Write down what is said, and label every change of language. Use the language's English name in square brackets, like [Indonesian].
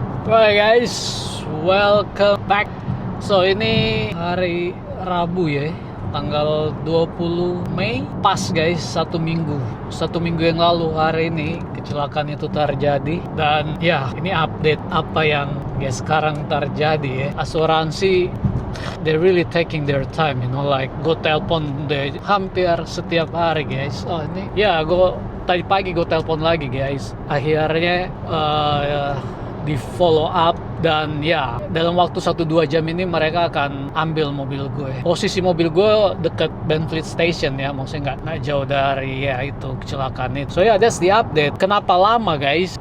[English] Alright guys, welcome back. [Indonesian] So ini hari Rabu ya, tanggal 20 Mei. Pas guys, satu minggu yang lalu hari ini kecelakaan itu terjadi. Dan ya, ini update apa yang guys sekarang terjadi ya. [English] Asuransi, they really taking their time, you know, like [Indonesian] gue telepon deh hampir setiap hari [English] guys. [Indonesian] Oh ini ya, gue tadi pagi gue telepon lagi guys. Akhirnya di follow up, dan ya dalam waktu 1-2 jam ini mereka akan ambil mobil gue. Posisi mobil gue dekat Benfleet Station ya, maksudnya nggak jauh dari ya itu kecelakaan itu. So ya, [English] that's the update. [Indonesian] Kenapa lama guys?